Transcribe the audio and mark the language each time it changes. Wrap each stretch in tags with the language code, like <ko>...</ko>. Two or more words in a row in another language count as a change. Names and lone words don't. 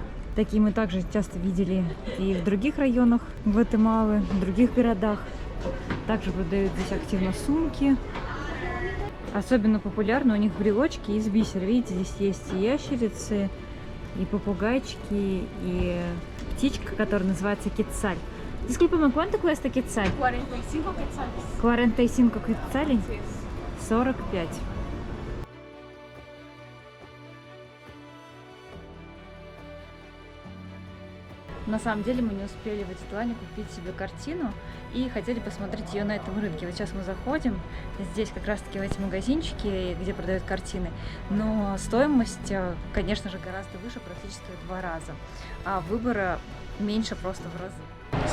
<ru>Такие мы также часто видели и в других районах Гватемалы, в других городах. Также продают здесь активно сумки. Особенно популярны у них брелочки из бисера. Видите, здесь есть и ящерицы, и попугайчики, и птичка, которая называется кецаль.</ru> <es>Disculpe, ¿me cuánto cuesta quetzal? 45 quetzales. 45 quetzales? Así es. 45.</es> <ru>На самом деле мы не успели в Атитлане купить себе картину и хотели посмотреть ее на этом рынке. Вот сейчас мы заходим, здесь как раз таки в эти магазинчики, где продают картины, но стоимость, конечно же, гораздо выше, практически в 2 раза, а выбора меньше просто в разы.</ru>